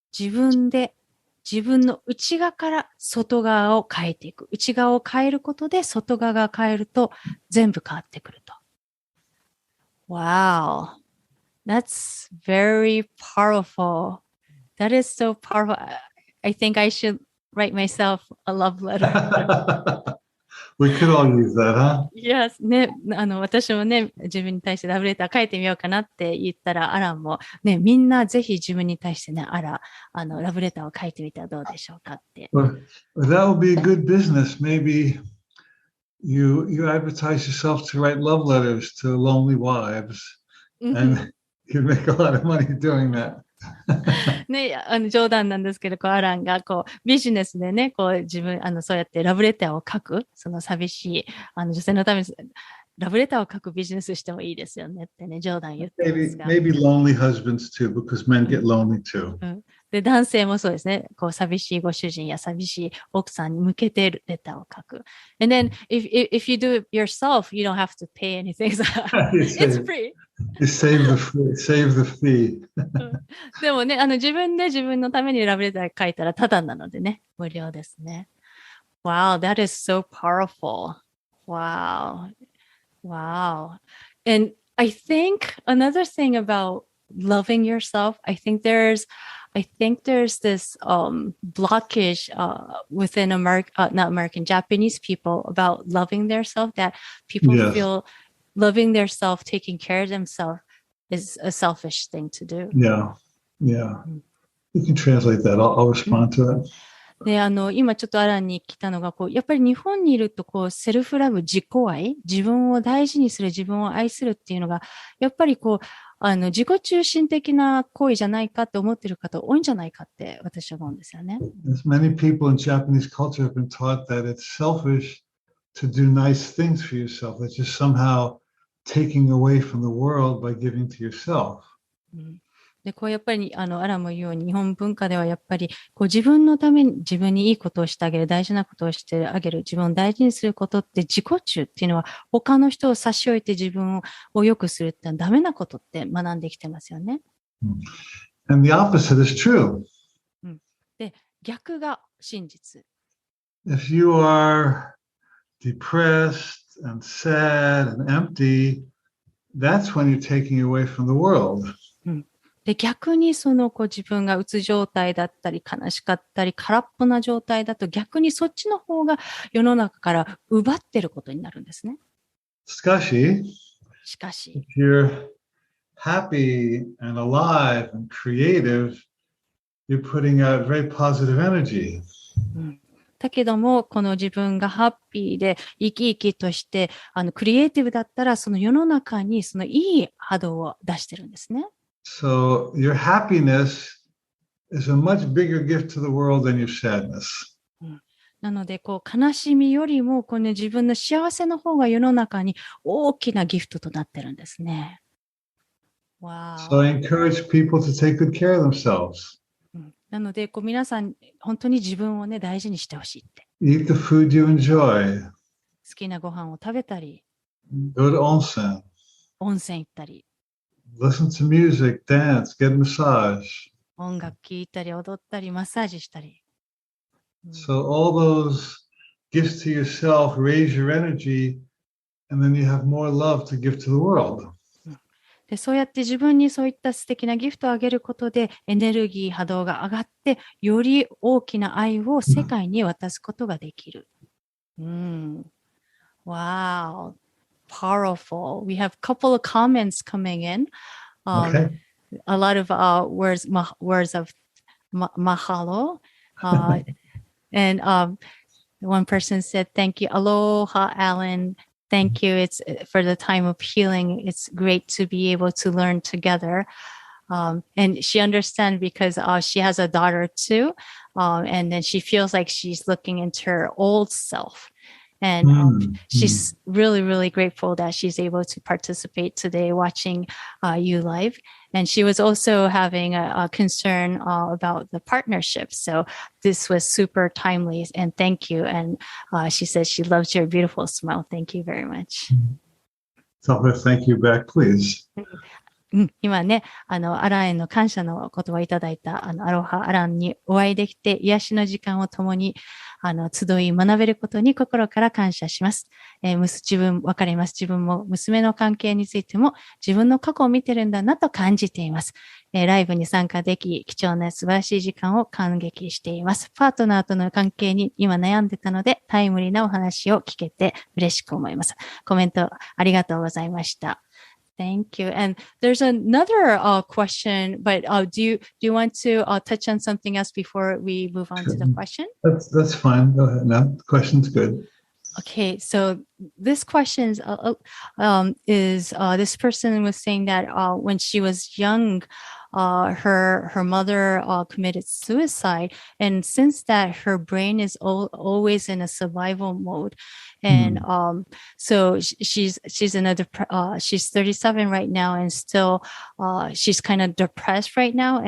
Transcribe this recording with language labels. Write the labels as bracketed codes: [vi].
[ja] 自分の内側から外側を変えていく。内側を変えることで外側が変えると全部変わってくると。 [en] Wow. That's very powerful. That is so powerful. I think I should write myself a love letter. We could all use that, huh? Yes. [ja] ね、私もね、自分に対してラブレター書いてみようかなって言ったら、アランもね、みんなぜひ自分に対してね、ラブレターを書いてみたらどうでしょうかって。 [en] Well, that would be a good business. Maybe you advertise yourself to write love letters to lonely wives, and you make a lot of money doing that. [ja] ね、冗談なんですけど、アランがビジネスでね、自分、そうやってラブレターを書く、その寂しい、女性のために、ラブレターを書くビジネスしてもいいですよねってね、冗談言ってますが。 [en] Maybe lonely husbands too, because men get lonely too. [ja] で、男性もそうですね、寂しいご主人や寂しい奥さんに向けてレターを書く。 [en] And then, if you do it yourself, you don't have to pay anything. It's free. You save the fee. [ja] でもね、自分で自分のためにラブレター書いたらタダなのでね、無料ですね。 [en] Wow, that is so powerful. Wow. And I think another thing about loving yourself, I think there's this blockage within Japanese people about loving themselves, that people feel loving themselves, taking care of themselves is a selfish thing to do. Yeah. You can translate that. I'll respond to it. [ja] で、今ちょっとアランに来たのが、やっぱり日本にいると、セルフラブ、自己愛、自分を大事にする、自分を愛するっていうのが、やっぱり自己中心的な行為じゃないかって思ってる方多いんじゃないかって私は思うんですよね。 [en] Many people in Japanese culture have been taught that it's selfish to do nice things for yourself. It's just somehow taking away from the world by giving to yourself. [ja] で、こうやっぱり、アランも言うように、日本文化ではやっぱり、こう自分のために自分にいいことをしてあげる、大事なことをしてあげる、自分を大事にすることって自己中っていうのは、他の人を差し置いて自分を良くするってのはダメなことって学んできてますよね。 [en] And the opposite is true. [ja] で、逆が真実。 [en] If you are depressed and sad and empty, that's when you're taking away from the world. [ja] で、逆にこう自分がうつ状態だったり、悲しかったり、空っぽな状態だと逆にそっちの方が世の中から奪ってることになるんですね。しかし、 [en] if you're happy and alive and creative, you're putting out very positive energy. [ja] だけども、この自分がハッピーで生き生きとして、クリエイティブだったら、その世の中にそのいい波動を出してるんですね。 [en] So your happiness is a much bigger gift to the world than your sadness. [ja] なので、こう悲しみよりも、この自分の幸せの方が世の中に大きなギフトとなってるんですね。 Wow. [en] So I encourage people to take good care of themselves. [ja] なので、こう皆さん、本当に自分をね、大事にしてほしいって。 [en] Eat the food you enjoy. [ja] 好きなご飯を食べたり、 [en] Go to onsen. [ja] 温泉行ったり、 [en] Listen to music, dance, get a massage. [ja] 音楽聴いたり、踊ったり、マッサージしたり。 [en] So all those gifts to yourself raise your energy, and then you have more love to give to the world. [ja] で、そうやって自分にそういった素敵なギフトをあげることでエネルギー波動が上がってより大きな愛を世界に渡すことができる。 [en] Wow, powerful. We have a couple of comments coming in. Okay. A lot of words of mahalo. And one person said, "Thank you, aloha, Alan. Thank you. It's for the time of healing. It's great to be able to learn together." And she understands because she has a daughter too. And then she feels like she's looking into her old self. And she's really, really grateful that she's able to participate today watching you live. And she was also having a concern about the partnership. So this was super timely. And thank you. And she says she loves your beautiful smile. Thank you very much. Tell her thank you back, please. [ja] 今ね、アランへの感謝の言葉をいただいた、アロハアランにお会いできて、癒しの時間を共に、集い学べることに心から感謝します。わかります。自分も娘の関係についても、自分の過去を見てるんだなと感じています。ライブに参加でき、貴重な素晴らしい時間を感激しています。パートナーとの関係に今悩んでたので、タイムリーなお話を聞けて嬉しく思います。コメントありがとうございました。 [en] Thank you. And there's another question, but do you want to touch on something else before we move on to the question? That's fine. Go ahead. No, the question's good. Okay, so this question is this person was saying that when she was young, her mother committed suicide, and since that her brain is always in a survival mode, and so she's she's 37 right now, and still she's kind of depressed right now.